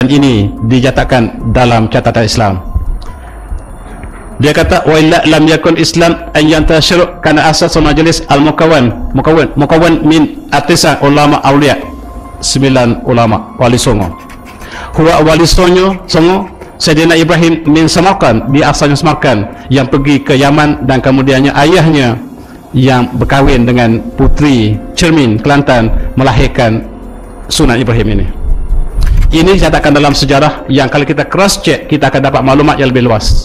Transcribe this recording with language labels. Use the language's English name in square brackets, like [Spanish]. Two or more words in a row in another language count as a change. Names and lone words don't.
[Malay] ini dinyatakan dalam catatan Islam. Dia kata [Arabic] وإلا لم يكن الإسلام أن ينتشر كان أساس مجلس المكون من تسعة علماء أولياء, 9 [Malay] ulama wali songo. Huwa wali songo Sayyidina Ibrahim min Samarkand, dia asalnya Samarkand, yang pergi ke Yaman, dan kemudiannya ayahnya yang berkahwin dengan putri Cermin Kelantan melahirkan Sunan Ibrahim ini. Ini dicatatkan dalam sejarah yang kalau kita [English] cross check [Malay] kita akan dapat maklumat yang lebih luas.